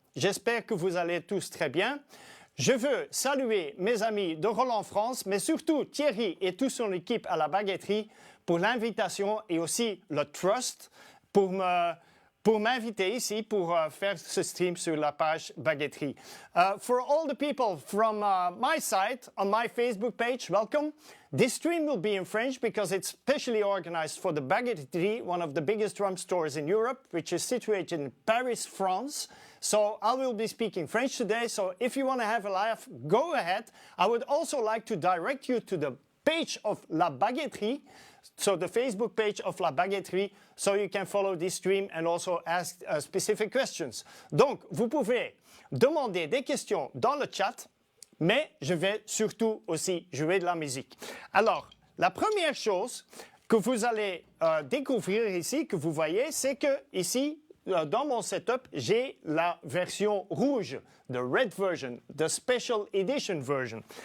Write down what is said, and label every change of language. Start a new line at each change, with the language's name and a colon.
French: J'espère que vous allez tous très bien. Je veux saluer mes amis de Roland France, mais surtout Thierry et toute son équipe à la baguetterie pour l'invitation et aussi le trust pour m'inviter ici pour faire ce stream sur la page baguetterie.
English: For all the people from my site, on my Facebook page, welcome. This stream will be in French because it's specially organized for the Baguetterie, one of the biggest drum stores in Europe, which is situated in Paris, France. So I will be speaking French today, so if you want to have a laugh, go ahead. I would also like to direct you to the page of La Baguetterie, so the Facebook page of La Baguetterie, so you can follow this stream and also ask specific questions.
French: Donc, vous pouvez demander des questions dans le chat, mais je vais surtout aussi jouer de la musique. Alors, la première chose que vous allez découvrir ici, que vous voyez, c'est que ici, dans mon setup, j'ai la version rouge,
English: the red version, the special edition version.